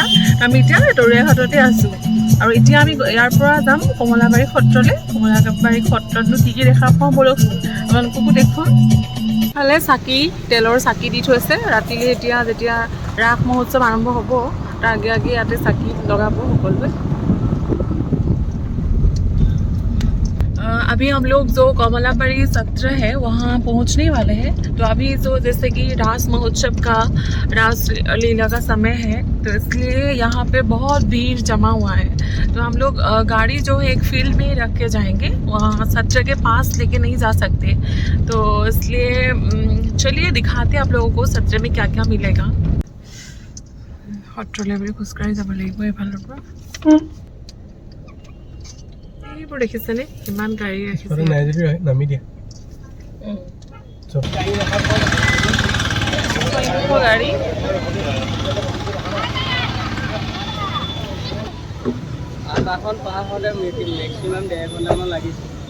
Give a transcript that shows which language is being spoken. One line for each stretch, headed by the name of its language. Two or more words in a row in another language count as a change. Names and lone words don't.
Assamese: আমি এতিয়া দৰিয়াঘাটতে আছোঁ আৰু এতিয়া আমি ইয়াৰ পৰা যাম কমলাবাৰী সত্ৰলৈ। কমলাবাৰী সত্ৰতনো কি দেখা পাওঁ বলকচোন আপোনালোককো দেখুৱাম। ফালে চাকি তেলৰ চাকি দি থৈছে ৰাতিলৈ এতিয়া যেতিয়া ৰাস মহোৎসৱ আৰম্ভ হ'ব তাৰ আগে আগে ইয়াতে চাকি লগাব সকলোৱে।
Hindi: अभी हम लोग जो कमलाबाड़ी सत्र है वहाँ पहुँचने वाले हैं। तो अभी जो जैसे कि रास महोत्सव का रास लीला का समय है तो इसलिए यहाँ पे बहुत भीड़ जमा हुआ है। तो हम लोग गाड़ी जो है एक फील्ड में रख के जाएंगे, वहाँ सत्र के पास लेके नहीं जा सकते। तो इसलिए चलिए दिखाते हैं आप लोगों को सत्र में क्या क्या मिलेगा।
Assamese: सत्रলৈ বুলি খোজকাঢ়ি যাব লাগিব এইফালৰ পৰা। এইবোৰ দেখিছেনে কিমান গাড়ী ৰাখিছে নামি দিয়া গাড়ী। আধাখন পাৰ হ'লে মেক্সিমাম 1.5 ঘণ্টামান লাগিছে।